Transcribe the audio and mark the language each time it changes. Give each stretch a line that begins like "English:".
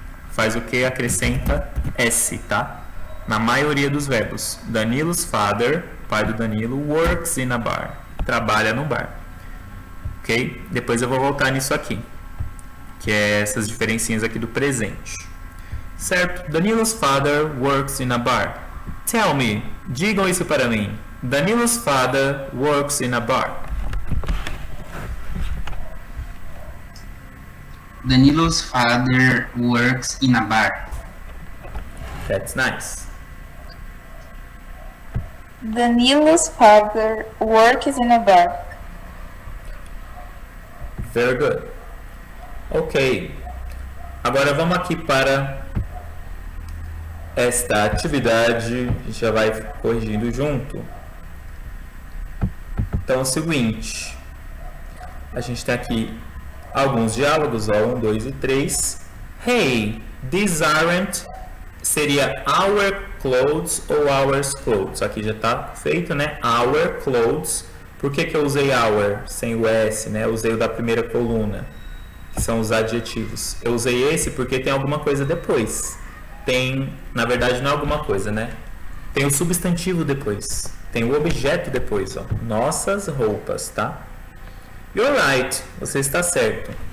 Portuguese: Faz o que? Acrescenta S, tá? Na maioria dos verbos.
English: Danilo's father,
Portuguese: pai do Danilo,
English: works in a bar.
Portuguese: Trabalha no bar.
English: Ok?
Portuguese: Depois eu vou voltar nisso aqui. Que é essas diferencinhas aqui do presente. Certo?
English: Danilo's father works in a bar. Tell me.
Portuguese: Digam isso para mim.
English: Danilo's father works in a bar. Danilo's father works in a bar. That's nice. Danilo's father works in a bar. Very good. Ok.
Portuguese: Agora vamos aqui para esta atividade. A gente já vai corrigindo junto. Então é o seguinte. A gente tem aqui alguns diálogos, ó, 1, 2 e 3.
English: Hey, these aren't seria our clothes ou ours clothes.
Portuguese: Aqui já está feito, né?
English: Our clothes.
Portuguese: Por que eu usei our sem o S, né? Eu usei o da primeira coluna, que são os adjetivos. Eu usei esse porque tem alguma coisa depois. Tem, na verdade, não é alguma coisa, né? Tem o substantivo depois. Tem o objeto depois, ó. Nossas roupas, tá?
English: You're right.
Portuguese: Você está certo.